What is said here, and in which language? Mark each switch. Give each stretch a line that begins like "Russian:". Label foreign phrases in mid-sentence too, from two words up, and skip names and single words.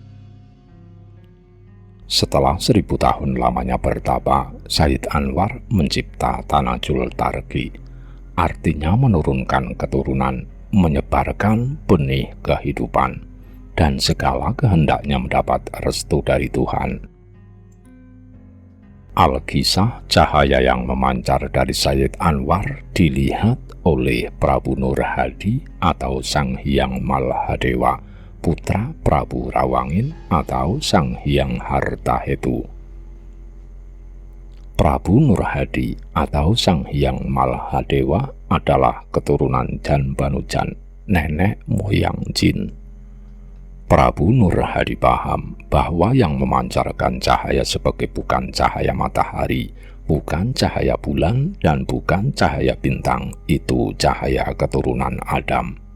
Indonesian: Setelah 1000 tahun lamanya bertapa, Sayyid Anwar mencipta Tanajul Tarqi, artinya menurunkan keturunan, menyebarkan benih kehidupan, dan segala kehendaknya mendapat restu dari Tuhan. Al-Kisah, cahaya yang memancar dari Sayyid Anwar, dilihat oleh Prabu Nur Hadi atau Sang Hyang Malhadewa, putra Prabu Rawangin atau Sang Hyang Hartahetu. Prabu Nur Hadi atau Sang Hyang Malhadewa adalah keturunan Janbanujan, nenek moyang jin. Prabu Nur Hadi paham bahwa yang memancarkan cahaya sebagai bukan cahaya matahari, bukan cahaya bulan, dan bukan cahaya bintang, itu cahaya keturunan Adam.